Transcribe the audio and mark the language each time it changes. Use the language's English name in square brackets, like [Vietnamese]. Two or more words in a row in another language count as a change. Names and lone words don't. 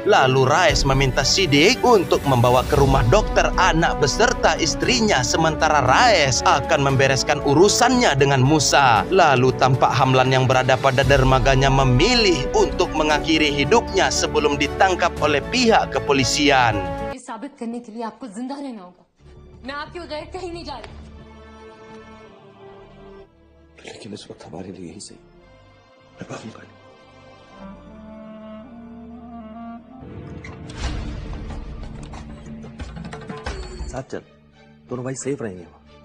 [Indonesian] Lalu Raes meminta Siddiq untuk membawa ke rumah dokter anak beserta istrinya, sementara Raes akan membereskan urusannya dengan Musa. Lalu tampak Hamlan yang berada pada dermaganya memilih untuk mengakhiri hidupnya sebelum ditangkap oleh pihak kepolisian. [Hindi] ये साबित करने के लिए आपको जिंदा रहना होगा। मैं आपके बगैर कहीं नहीं जा रही। लेकिन इस वक्त हमारे लिए ही सही। मैं भागूंगा नहीं। साथ चल, दोनों भाई सेफ रहेंगे वहां।